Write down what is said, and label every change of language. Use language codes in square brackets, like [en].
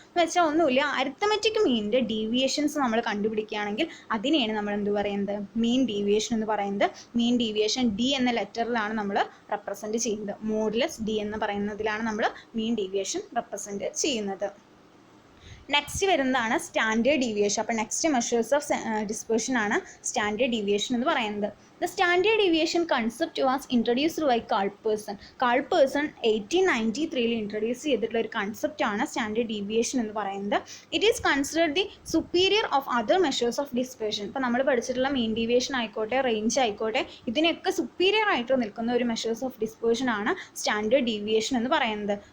[ml] എന്ന് വെച്ചാൽ ഒന്നുമില്ല, അരിത്തമെറ്റിക് മീനിൻ്റെ ഡീവിയേഷൻസ് നമ്മൾ കണ്ടുപിടിക്കുകയാണെങ്കിൽ അതിനെയാണ് നമ്മൾ എന്ത് പറയുന്നത്, മീൻ ഡീവിയേഷൻ എന്ന് പറയുന്നത്. മീൻ ഡീവിയേഷൻ ഡി എന്ന ലെറ്ററിലാണ് നമ്മൾ റെപ്രസെൻറ്റ് ചെയ്യുന്നത്. മോഡുലസ് ഡി എന്ന് പറയുന്നതിലാണ് നമ്മൾ മീൻ ഡീവിയേഷൻ റെപ്രസെൻറ്റ് ചെയ്യുന്നത്. നെക്സ്റ്റ് വരുന്നതാണ് സ്റ്റാൻഡേർഡ് ഡീവിയേഷൻ. അപ്പോൾ നെക്സ്റ്റ് മെഷേഴ്സ് ഓഫ് ഡിസ്പേർഷൻ ആണ് സ്റ്റാൻഡേർഡ് ഡീവിയേഷൻ എന്ന് പറയുന്നത്. [en] The standard deviation concept was introduced by Carl Pearson. [ml] Carl Pearson 1893 introduce ചെയ്തിട്ടുള്ള ഒരു കൺസെപ്റ്റാണ് സ്റ്റാൻഡേർഡ് ഡീവിയേഷൻ എന്ന് പറയുന്നത്. [en] It is considered the superior of other measures of dispersion. [ml] ഇപ്പോൾ നമ്മൾ പഠിച്ചിട്ടുള്ള മീൻ ഡീവിയേഷൻ ആയിക്കോട്ടെ, റേഞ്ച് ആയിക്കോട്ടെ, ഇതിനൊക്കെ സുപ്പീരിയർ ആയിട്ട് നിൽക്കുന്ന ഒരു മെഷേഴ്സ് ഓഫ് ഡിസ്പേർഷൻ ആണ് സ്റ്റാൻഡേർഡ് ഡീവിയേഷൻ എന്ന് പറയുന്നത്.